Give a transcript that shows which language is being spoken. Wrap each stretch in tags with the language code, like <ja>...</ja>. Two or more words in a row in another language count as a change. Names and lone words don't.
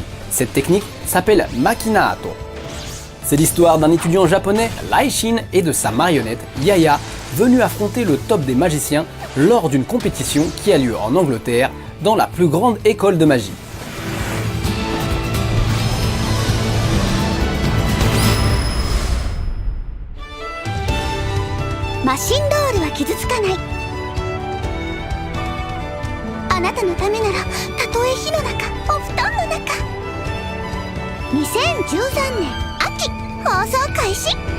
<fr>Cette technique s'appelle Makinato. C'est l'histoire d'un étudiant japonais, Laishin, et de sa marionnette, Yaya, venu affronter le top des magiciens lors d'une compétition qui a lieu en Angleterre, dans la plus grande école de magie. Machine Doll wa Kizutsukanai.</fr> <ja>あなたのためならたとえ火の中お布団の中。2013年秋放送開始。</ja>